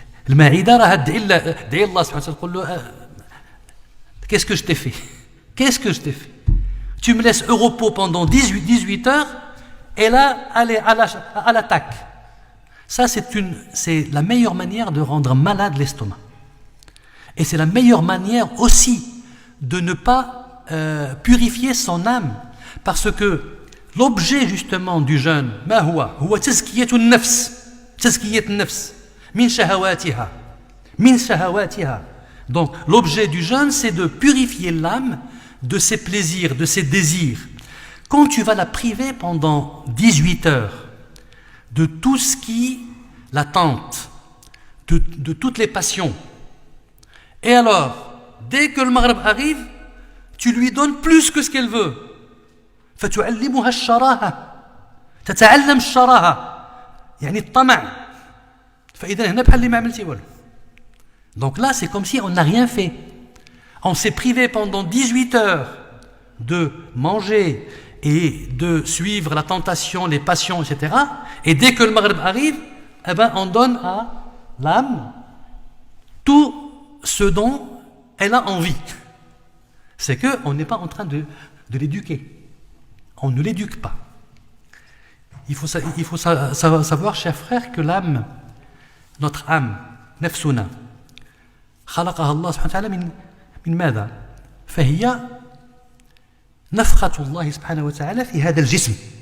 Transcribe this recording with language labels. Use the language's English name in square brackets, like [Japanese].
[Arabic] المعدة راه دعي الله سبحانه وتعالى تقول له [French] qu'est-ce que je t'ai fait? Qu'est-ce que je t'ai fait? Tu me laisses au repos pendant 18 heures et là, allez, à l'attaque. Ça, c'est la meilleure manière de rendre malade l'estomac. Et c'est la meilleure manière aussi de ne pas purifier son âme. Parce que l'objet justement du jeûne, [Arabic] ما هو تزكية النفس من شهواتها. [French] Donc l'objet du jeûne, c'est de purifier l'âme de ses plaisirs, de ses désirs. Quand tu vas la priver pendant 18 heures de tout ce qui la tente, de toutes les passions, et alors, dès que le Maghreb arrive, tu lui donnes plus que ce qu'elle veut. [Arabic] فتعلمها الشراهة تتعلم الشراهة يعني الطمع فإذا هنا بحال اللي ما عملتي والو. [French] Donc là, c'est comme si on n'a rien fait. On s'est privé pendant 18 heures de manger et de suivre la tentation, les passions, etc. Et dès que le Maghreb arrive, eh ben, on donne à l'âme tout ce dont elle a envie. C'est qu'on n'est pas en train de l'éduquer. On ne l'éduque pas. Il faut savoir, chers frères, que l'âme, notre âme, [Arabic] nafsuna, خلقها الله سبحانه وتعالى من ماذا؟ فهي نفخة الله سبحانه وتعالى في هذا الجسم.